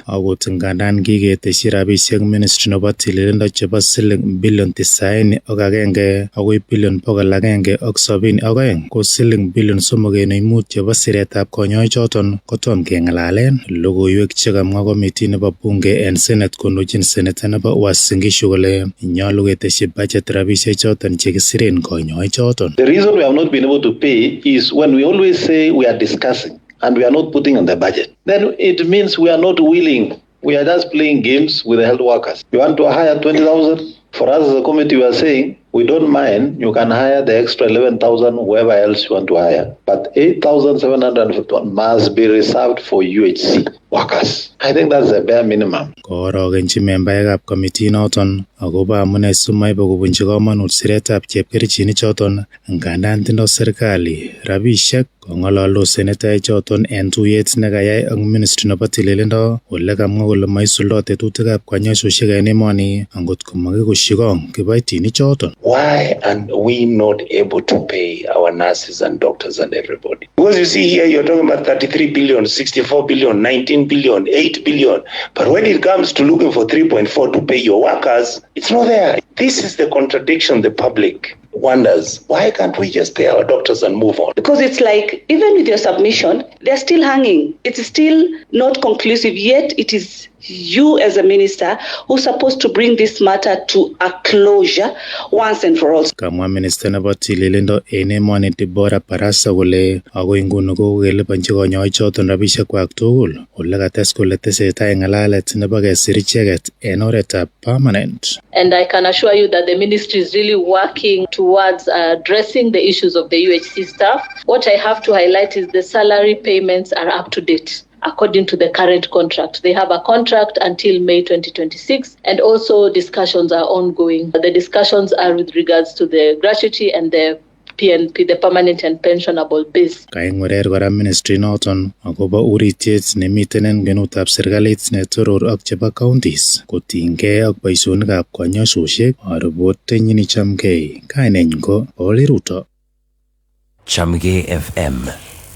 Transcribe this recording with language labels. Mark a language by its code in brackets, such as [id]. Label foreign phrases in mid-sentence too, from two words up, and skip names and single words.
[kln] Akot ngandan kiketeshi rabisiek ministry nebo tililindo chebo siling billion 91 akoi billion 172 ko siling billion 3.5 chebo siretab konyoichoton kotom kengalalen. Logoiwek chekamwa komiti nebo bunge en Senate kondochin senator nebo Uasin Gishu kole nyolu keteshi budget rabisiek choton chekisiren konyoichoton. [en] The reason we have not been able to pay is when we always say we are discussing and we are not putting in the budget. Then it means we are not willing. We are just playing games with the health workers. You want to hire 20,000? For us as a committee, we are saying we don't mind. You can hire the extra 11,000, whoever else you want to hire. But 8,751 must be reserved for UHC workers. I think that's the bare minimum. [kln] Koorogenchi membaekab committee noton akobo amune simoibe kobunchi komonut siretab chepkerichinik choton ngandan tindo serikali rabisiek. Kong'ololdos senetaek choton en tuyet nekayai ak ministry nebo tililindo ole kamwa kole maisuldo tetutikab kanyoisosiek en emoni angot komakikoshi kong kibaitinik choton. [en] Why are we not able to pay our nurses and doctors and everybody? Because you see here, you're talking about 33 billion, 64 billion, 19 billion, 8 billion. But when it comes to looking for 3.4 to pay your workers, it's not there. This is the contradiction the public wonders. Why can't we just pay our doctors and move on? Because it's like, even with your submission, they're still hanging. It's still not conclusive, yet it is you as a minister who's supposed to bring this matter to a closure once and for all. [kln] Kamwa minister nebo tililindo en emoni Deborah Barasa kole agoi nguni kokelipanchi konyoichoton rabisiekwak tugul. Ole kates kole tesetai ng'alalet nebo kesir icheket en oretab permanent. [en] And I can assure you that the ministry is really working towards addressing the issues of the UHC staff. What I have to highlight is the salary payments are up to date. According to the current contract. They have a contract until May 2026, and also discussions are ongoing. The discussions are with regards to the gratuity and the PNP, the permanent and pensionable base. [kln] Kaingwerer kora ministry noton akobo uritiet nemiten en kwenutab serikalit netoror ak chebo counties kotinygei ak boisionikab konyoisosiek. Ripotenyin Chamgei, kainenyin ko Oli Ruto. Chamgei FM.